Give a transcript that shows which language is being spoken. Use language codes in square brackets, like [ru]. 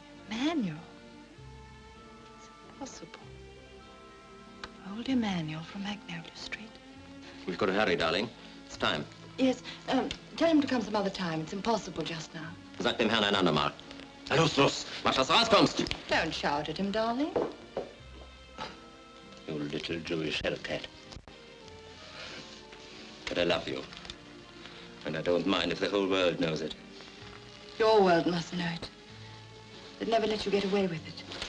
[en] Emmanuel. It's impossible. Old Emmanuel from Magnolia Street. We've got to hurry, darling. It's time. Yes, tell him to come some other time. It's impossible just now. [de] Sag dem Herrn ein andermal. Los, mach, dass du rauskommst. [en] Don't shout at him, darling. You little Jewish hellcat. But I love you. And I don't mind if the whole world knows it. Your world must know it. They'd never let you get away with it.